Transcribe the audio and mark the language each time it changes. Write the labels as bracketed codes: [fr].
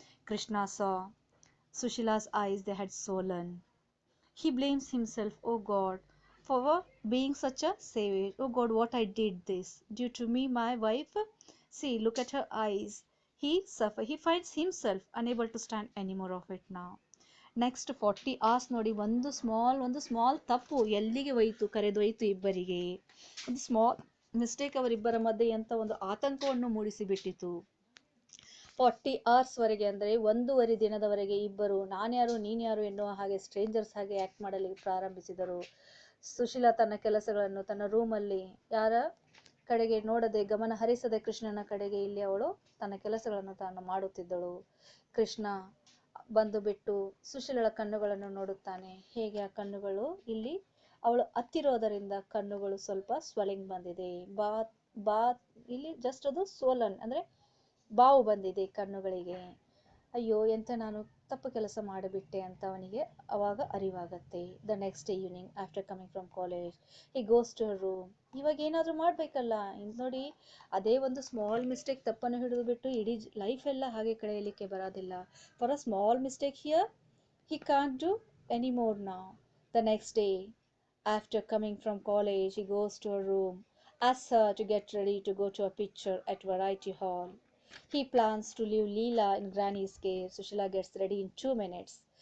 [en] Krishna saw Sushila's eyes, they had swollen. He blames himself, oh God, for being such a savage. Oh God, what I did this. Due to me, my wife. See, look at her eyes. He finds himself unable to stand any more of it now. Next 40 hours [kn] ನೋಡಿ, ಒಂದು small ತಪ್ಪು ಎಲ್ಲಿಗೆ ಒಯ್ತು, ಕರೆದೊಯ್ತು ಇಬ್ಬರಿಗೆ. ಒಂದು [en] small mistake [kn] ಅವರಿಬ್ಬರ ಮಧ್ಯೆ ಅಂತ ಒಂದು ಆತಂಕವನ್ನು ಮೂಡಿಸಿಬಿಟ್ಟಿತು. 40 hours ವರೆಗೆ ಅಂದರೆ 1.5 ದಿನದವರೆಗೆ ಇಬ್ಬರು ನಾನ್ಯಾರು ನೀನ್ಯಾರು ಎನ್ನುವ ಹಾಗೆ ಸ್ಟ್ರೇಂಜರ್ಸ್ ಹಾಗೆ ಆಕ್ಟ್ ಮಾಡಲು ಪ್ರಾರಂಭಿಸಿದರು. ಸುಶೀಲಾ ತನ್ನ ಕೆಲಸಗಳನ್ನು ತನ್ನ ರೂಮಲ್ಲಿ ಯಾರ ಕಡೆಗೆ ನೋಡದೆ, ಗಮನ ಹರಿಸದೆ ಕೃಷ್ಣನ ಕಡೆಗೆ ಇಲ್ಲಿ ಅವಳು ತನ್ನ ಕೆಲಸಗಳನ್ನು ತಾನು ಮಾಡುತ್ತಿದ್ದಳು. ಕೃಷ್ಣ ಬಂದು ಬಿಟ್ಟು ಸುಶೀಲಳ ಕಣ್ಣುಗಳನ್ನು ನೋಡುತ್ತಾನೆ. ಹೇಗೆ ಆ ಕಣ್ಣುಗಳು ಇಲ್ಲಿ ಅವಳು ಹತ್ತಿರೋದರಿಂದ ಕಣ್ಣುಗಳು ಸ್ವಲ್ಪ ಸ್ವೆಲ್ಲಿಂಗ್ ಬಂದಿದೆ. ಬಾ ಇಲ್ಲಿ ಜಸ್ಟ್ ಅದು ಸೋಲನ್ ಅಂದ್ರೆ ಬಾವು ಬಂದಿದೆ ಕಣ್ಣುಗಳಿಗೆ. ಅಯ್ಯೋ, ಎಂತ ನಾನು ತಪ್ಪು ಕೆಲಸ ಮಾಡಿಬಿಟ್ಟೆ ಅಂತ ಅವನಿಗೆ ಅವಾಗ ಅರಿವಾಗತ್ತೆ. [en] The next day evening after coming from college he goes to her room. [kn] ಇವಾಗ ಏನಾದರೂ ಮಾಡಬೇಕಲ್ಲ, ನೋಡಿ ಅದೇ ಒಂದು [en] small mistake [kn] ತಪ್ಪನ್ನು ಹಿಡಿದು ಬಿಟ್ಟು ಇಡೀ ಲೈಫ್ ಎಲ್ಲ ಹಾಗೆ ಕಳೆಯಲಿಕ್ಕೆ ಬರೋದಿಲ್ಲ. [en] For a small mistake here he can't do any more now. The next day, after coming from college, he goes to her room, asks her to get ready to go to a picture at Variety Hall. He plans to leave Leela in Granny's care. Sushila gets ready in 2 minutes.